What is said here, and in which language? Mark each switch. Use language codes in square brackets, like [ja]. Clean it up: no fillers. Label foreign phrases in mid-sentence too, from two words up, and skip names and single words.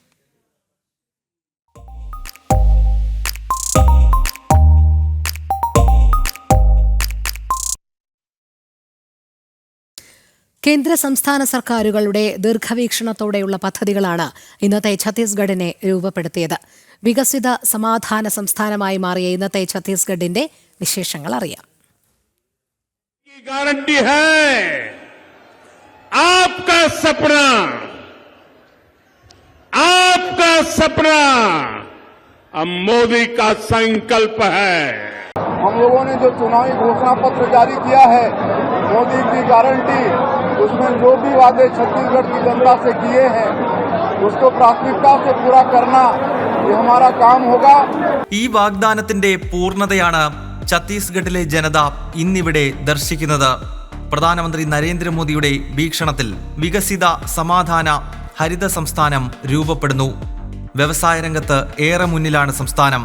[ml] കേന്ദ്ര സംസ്ഥാന സർക്കാരുകളുടെ ദീർഘവീക്ഷണത്തോടെയുള്ള പദ്ധതികളാണ് ഇന്നത്തെ ഛത്തീസ്ഗഡിനെ രൂപപ്പെടുത്തിയത്. വികസിത സമാധാന സംസ്ഥാനമായി മാറിയ ഇന്നത്തെ ഛത്തീസ്ഗഡിന്റെ വിശേഷങ്ങൾ അറിയാം. [hi] गारंटी है आपका सपना अब मोदी का संकल्प है. हम लोगों ने जो चुनावी घोषणा पत्र जारी किया है, मोदी की गारंटी, उसमें जो भी वादे छत्तीसगढ़ की जनता से किए हैं उसको प्राथमिकता से पूरा करना ये हमारा काम होगा. [ml] ഈ വാഗ്ദാനത്തിന്റെ പൂർണ്ണതയാണ് ഛത്തീസ്ഗഡിലെ ജനത ഇന്നിവിടെ ദർശിക്കുന്നത്. പ്രധാനമന്ത്രി നരേന്ദ്രമോദിയുടെ വീക്ഷണത്തിൽ വികസിത സമാധാന ഹരിത സംസ്ഥാനം രൂപപ്പെടുന്നു. വ്യവസായ രംഗത്ത് ഏറെ മുന്നിലാണ് സംസ്ഥാനം.